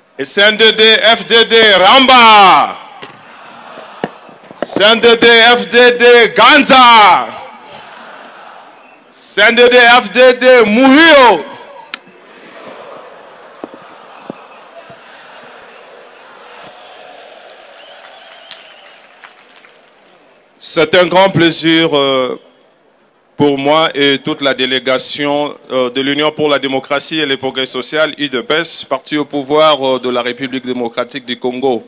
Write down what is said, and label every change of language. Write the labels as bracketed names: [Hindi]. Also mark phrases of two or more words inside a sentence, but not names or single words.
[Rundi] Et CNDD FDD Ramba. CNDD FDD Ganza. CNDD FDD Muhio. [French] C'est un grand plaisir pour moi et toute la délégation de l'Union pour la démocratie et le progrès social, UDPS, parti au pouvoir de la République démocratique du Congo.